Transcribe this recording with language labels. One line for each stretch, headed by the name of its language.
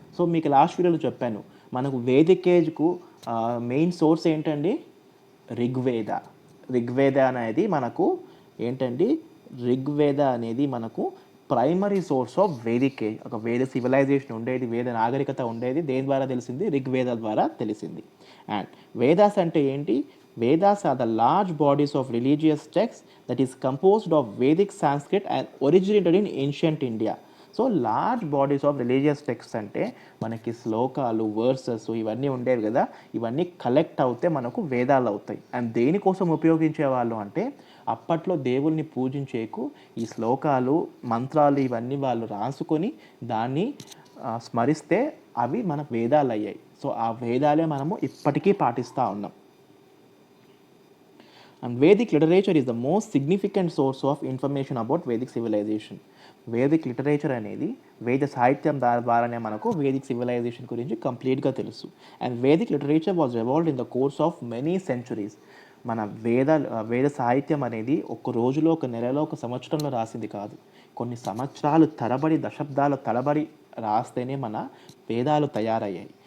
Telugu: So మీకు last వీడియోలో చెప్పాను, మనకు వేదిక్ ఏజ్కు మెయిన్ సోర్స్ ఏంటండి? ఋగ్వేద. ఋగ్వేద అనేది మనకు ఏంటండి? ఋగ్వేద అనేది మనకు
English: Primary source of Vedic age.
Telugu: ఒక వేద సివిలైజేషన్ ఉండేది, వేద నాగరికత ఉండేది. దేని ద్వారా తెలిసింది? ఋగ్వేద ద్వారా తెలిసింది. అండ్ వేదాస్ అంటే ఏంటి?
English: Vedas are the large bodies of religious texts that is composed of Vedic Sanskrit and originated in ancient India. So large bodies of religious text
Telugu: అంటే మనకి శ్లోకాలు, వర్సెస్ ఇవన్నీ ఉండేవి కదా. ఇవన్నీ కలెక్ట్ అవుతే మనకు వేదాలు అవుతాయి. అండ్ దేనికోసం ఉపయోగించేవాళ్ళు అంటే అప్పట్లో దేవుల్ని పూజించేకు ఈ శ్లోకాలు, మంత్రాలు ఇవన్నీ వాళ్ళు రాసుకొని దాన్ని స్మరిస్తే అవి మన వేదాలు అయ్యాయి. సో ఆ వేదాలే మనము ఇప్పటికీ పాటిస్తూ ఉన్నాం.
English: And Vedic literature is the most significant source of information about Vedic civilization.
Telugu: Vedic literature అనేది వేద సాహిత్యం ద్వారానే మనకు వేదిక్ సివిలైజేషన్ గురించి కంప్లీట్గా తెలుసు.
English: And Vedic literature was evolved in the course of many centuries.
Telugu: మన వేద సాహిత్యం అనేది ఒక రోజులో, ఒక నెలలో, ఒక సంవత్సరంలో రాసింది కాదు. కొన్ని సంవత్సరాలు తరబడి, దశాబ్దాల తరబడి రాస్తేనే మన వేదాలు తయారయ్యాయి.